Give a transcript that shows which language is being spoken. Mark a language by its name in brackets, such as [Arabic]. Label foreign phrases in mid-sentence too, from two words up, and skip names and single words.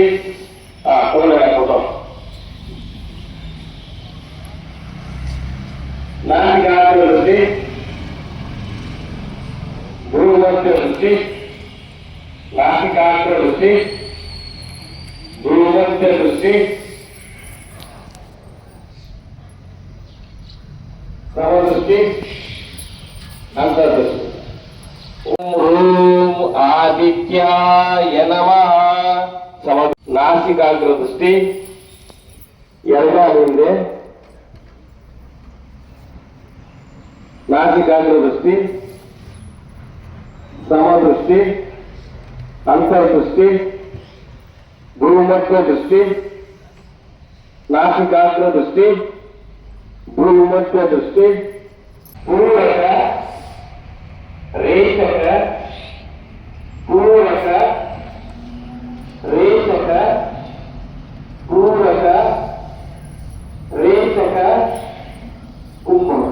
[Kannada] ಫೋಟೋ ನಾಸಿಕಾಗ್ರ ದೃಷ್ಟಿ, ಭ್ರೂಮಧ್ಯ ದೃಷ್ಟಿ, ನಾಸಿಕಾಗ್ರ ದೃಷ್ಟಿ, ಭ್ರೂಮಧ್ಯ ದೃಷ್ಟಿ, ಸಮದೃಷ್ಟಿ, ಅಂತರ್ದೃಷ್ಟಿ. [Sanskrit] ಓಂ ಆದಿತ್ಯಾಯ ನಮಃ. [Kannada] ನಾಸಿಕಾಗ್ರ ದೃಷ್ಟಿ ಹಿಂದೆ, ನಾಸಿಕಾಗ್ರ ದೃಷ್ಟಿ, ಸಮದೃಷ್ಟಿ, ಅಂತರ್ದೃಷ್ಟಿ, ಭ್ರೂಮಧ್ಯ ದೃಷ್ಟಿ, ನಾಸಿಕಾಗ್ರ ದೃಷ್ಟಿ, ಭ್ರೂಮಧ್ಯ ದೃಷ್ಟಿ, ಪೂರಕ, ರೇಚಕ, ಪೂರಕ, ರೇಚಕ, ಪೂರಕ, ರೇಚಕ, ಕುಂಭ.